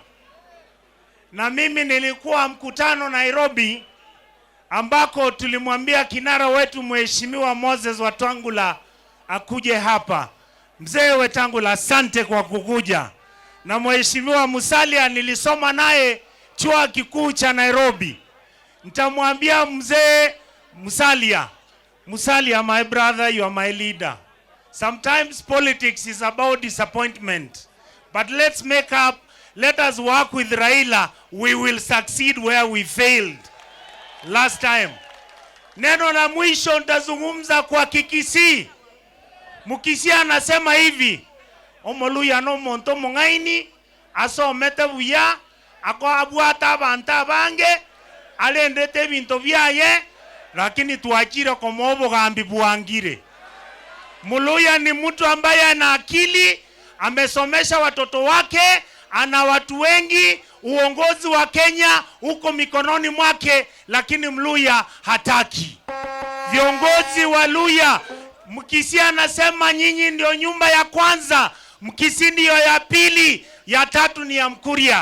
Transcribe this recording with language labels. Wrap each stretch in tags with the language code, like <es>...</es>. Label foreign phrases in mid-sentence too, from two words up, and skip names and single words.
<sw>Na mimi nilikuwa mkutano Nairobi ambako tulimwambia kinara wetu Mheshimiwa Moses Wetangula akuje hapa. Mzee Wetangula, asante kwa kukuja. Na Mheshimiwa Musalia nilisoma naye chuo kikuu cha Nairobi. Nitamwambia mzee Musalia,</sw> <en>my brother, you are my leader. Sometimes politics is about disappointment. But let's make up, let us work with Raila. We will succeed where we failed last time.</en> <sw>Neno la mwisho nitazungumza kwa Kikisii. Mukisii anasema hivi:</sw> <guz>Omoluya no monto mongaini asomete buya ako abwata abantu abange alendete bintu byaye lakini tuachire komo obugambi bwangire.</guz> <sw>Muluya ni mtu ambaye ana akili, amesomesha watoto wake, ana watu wengi, uongozi wa Kenya uko mikononi mwake, lakini Mluya hataki. Viongozi wa Luya, Mkisii anasema nyinyi ndio nyumba ya kwanza, Mkisii ndio ya pili, ya tatu ni ya Mkuria.</sw>